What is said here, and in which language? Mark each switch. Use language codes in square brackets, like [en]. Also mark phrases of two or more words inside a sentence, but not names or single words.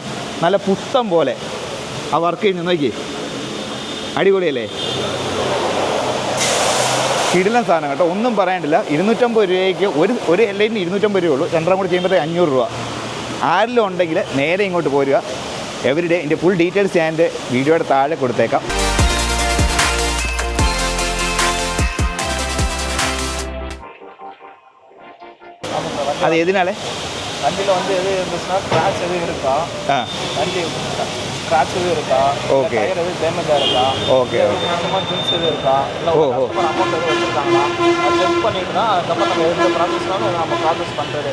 [ml] നല്ല പുത്തം പോലെ ആ വർക്ക് കഴിഞ്ഞ് നോക്കി, അടിപൊളിയല്ലേ? കിടിലൻ സാധനം കേട്ടോ, ഒന്നും പറയാനില്ല. 250 രൂപയ്ക്ക് ഒരു എല്ലൈറ്റിന് 250 രൂപ ഉള്ളൂ. രണ്ടാം കൂടി ചെയ്യുമ്പോഴത്തേക്ക് 500 രൂപ. ആരെങ്കിലും ഉണ്ടെങ്കിൽ നേരെ ഇങ്ങോട്ട് പോരുക. എവരിഡേ ഇതിൻ്റെ [en] full details [ml] ഞാൻ എൻ്റെ വീഡിയോയുടെ താഴെ കൊടുത്തേക്കാം. [ta] அது எதனால? வண்டியில் வந்து எது இருந்துச்சுன்னா ஸ்க்ராட்ச் எதுவும் இருக்கா, வண்டி ஸ்க்ராட்ச் எதுவும் இருக்கா, ஓகே, டயர் எதுவும் டேமேஜாக இருக்கா, ஓகே ஓகே, அந்த மாதிரி திங்ஸ் எதுவும் இருக்கா, இல்லை [en] customer amount [ta] எதுவும் வச்சுருக்காங்களா, அது செக் பண்ணிட்டு தான் அதுக்கப்புறம் நம்ம எந்த ப்ராசஸ்னாலும் நம்ம ப்ராசஸ் பண்ணுறது.